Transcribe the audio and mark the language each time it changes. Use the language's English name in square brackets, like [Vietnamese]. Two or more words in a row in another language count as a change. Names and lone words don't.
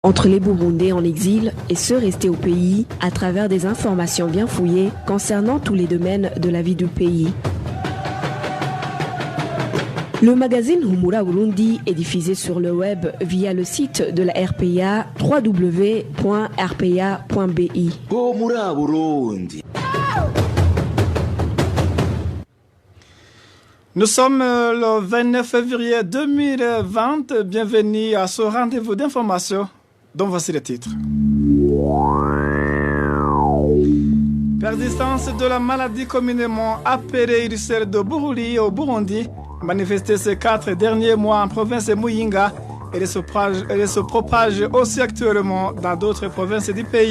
[French] entre les Burundais en exil et ceux restés au pays à travers des informations bien fouillées concernant tous les domaines de la vie du pays. Le magazine Humura Burundi est diffusé sur le web via le site de la RPA www.rpa.bi. Humura Burundi. Nous sommes le 29 février 2020. Bienvenue à ce rendez-vous d'information dont voici les titres. Persistance de la maladie communément appelée ulcère de Bururi au Burundi, manifestée ces 4 derniers mois en province de Muyinga, et elle se propage aussi actuellement dans d'autres provinces du pays.